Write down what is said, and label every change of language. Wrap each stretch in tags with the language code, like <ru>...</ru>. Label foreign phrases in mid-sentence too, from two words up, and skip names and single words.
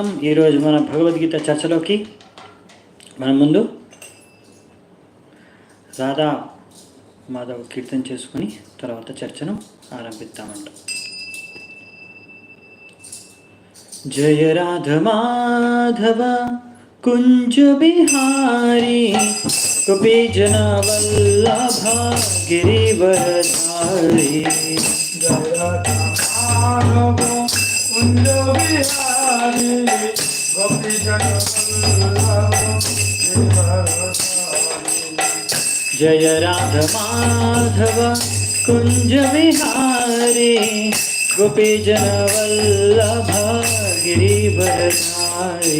<te>ఈరోజు మన భగవద్గీత చర్చలోకి మన ముందు రాధా మాధవ్ కీర్తన చేసుకుని తర్వాత చర్చను ఆరంభిద్దామంట.</te> <hi>जय राधा माधव कुंज बिहारी गोपी जन वल्लभ गिरिवरधारी. जय राधा माधव कुंज विहारी गोपी जन वल्लभ गिरिवरधारी.</hi>